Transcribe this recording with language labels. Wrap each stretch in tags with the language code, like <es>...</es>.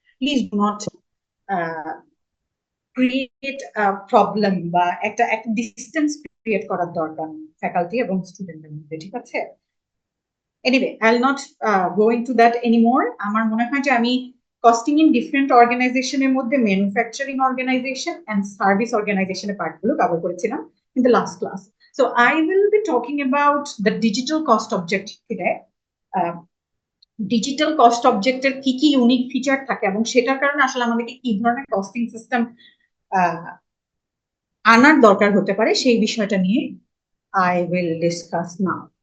<en>please do not create problem</en> <bn>বা একটা distance create করার দরকার ফ্যাকাল্টি এবং স্টুডেন্টদের মধ্যে, ঠিক আছে?</bn> <en>Anyway, I will not go into that anymore.</en> <bn>আমার মনে হয় যে আমি কস্টিং ইন ডিফারেন্ট অর্গানাইজেশনের মধ্যে ম্যানুফ্যাকচারিং অর্গানাইজেশন এন্ড সার্ভিস অর্গানাইজেশনের পার্টগুলো কভার করেছিলাম in the last class.</bn> <en>So I will be talking about the digital cost object today.</en> <bn>Digital cost অবজেক্টের কি কি ইউনিক ফিচার থাকে এবং সেটার কারণে আসলে আমাদেরকে কি ধরনের কস্টিং সিস্টেম আনার দরকার হতে পারে সেই বিষয়টা নিয়ে</bn> <en>I will discuss now.</en>